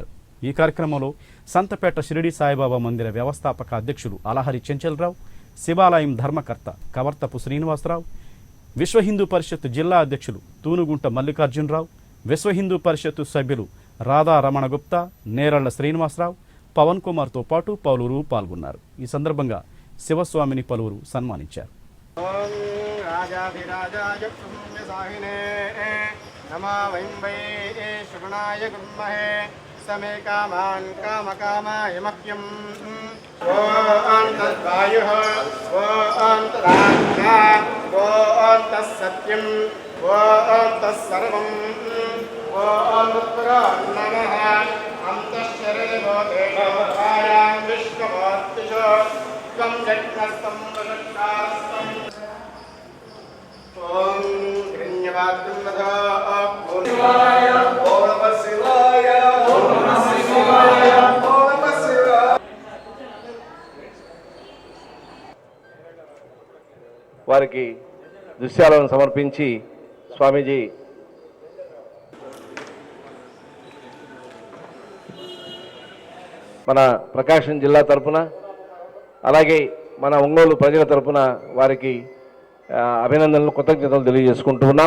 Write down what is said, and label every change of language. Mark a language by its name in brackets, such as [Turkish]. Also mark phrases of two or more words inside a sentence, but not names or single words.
[Telugu] ఈ కార్యక్రమంలో సంతపేట షిరిడీ సాయిబాబా మందిర వ్యవస్థాపక అధ్యక్షులు అలహరి చెంచలరావు, శివాలయం ధర్మకర్త కవర్తపు శ్రీనివాసరావు, విశ్వ హిందూ పరిషత్ జిల్లా అధ్యక్షులు తూనుగుంట మల్లికార్జునరావు, విశ్వ హిందూ పరిషత్ సభ్యులు రాధా రమణ గుప్తా, నేరళ్ల శ్రీనివాసరావు, పవన్ కుమార్తో పాటు పలువురు పాల్గొన్నారు. ఈ సందర్భంగా శివస్వామిని పలువురు సన్మానించారు. [Sanskrit] समे कामान् कामकामाय मह्यम् ॐ तद्वायुः ॐ तदाज्ञा ॐ तत्सत्यम् ॐ तत्सर्वम् ॐ तत्पुरो नमः अन्तश्चरेवोदेवायां विश्वमोत्तिषो त्वं जग्नस्तं वषट्कास्तम् ॐ गृह्यवाक्यं वदा शिवाय ॐ नमः शिवाय [Telugu] వారికి దృశ్యాలను సమర్పించి స్వామీజీ మన ప్రకాశం జిల్లా తరపున అలాగే మన ఒంగోలు ప్రజల తరపున వారికి అభినందనలు కృతజ్ఞతలు తెలియజేసుకుంటూ ఉన్నాం.